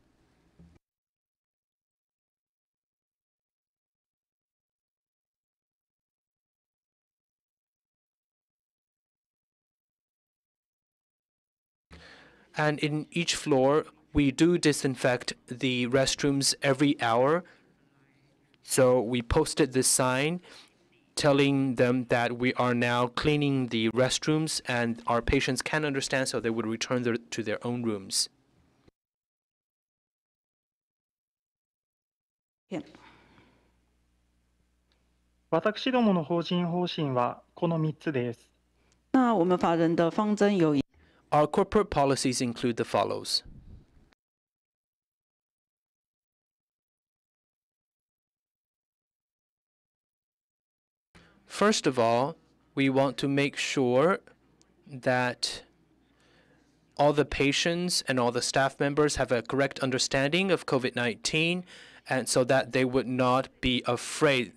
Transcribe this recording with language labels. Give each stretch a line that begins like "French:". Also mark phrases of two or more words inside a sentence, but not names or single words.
English: And in each floor, we do disinfect the restrooms every hour. So we posted this sign telling them that we are now cleaning the restrooms and our patients can understand, so they would return to their own rooms.
Japanese: 私どもの法人方針はこの3つです。
Chinese: 那我们法人的方针有
English: Our corporate policies include the follows. First of all, we want to make sure that all the patients and all the staff members have a correct understanding of COVID-19, and so that they would not be afraid.